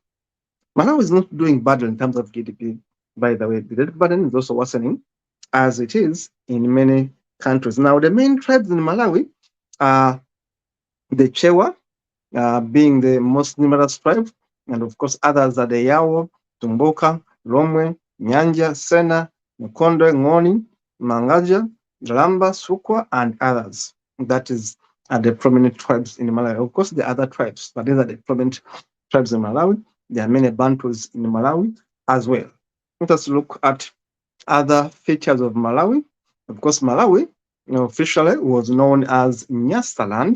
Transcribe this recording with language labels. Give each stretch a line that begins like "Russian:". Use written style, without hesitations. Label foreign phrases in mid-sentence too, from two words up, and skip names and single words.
English: Malawi is not doing bad in terms of GDP, by the way. The debt burden is also worsening, as it is in many countries. Now, the main tribes in Malawi are the Chewa, being the most numerous tribe, and of course others are the Yawo, Tumboka, Romwe, Nyanja, Sena, Mkonde, Ngoni, Mangaja, Lamba, Sukwa, and others. That is the prominent tribes in Malawi. Of course, the other tribes, but these are the prominent tribes in Malawi. There are many Bantus in Malawi as well. Let us look at other features of Malawi. Of course, Malawi officially was known as Nyasaland.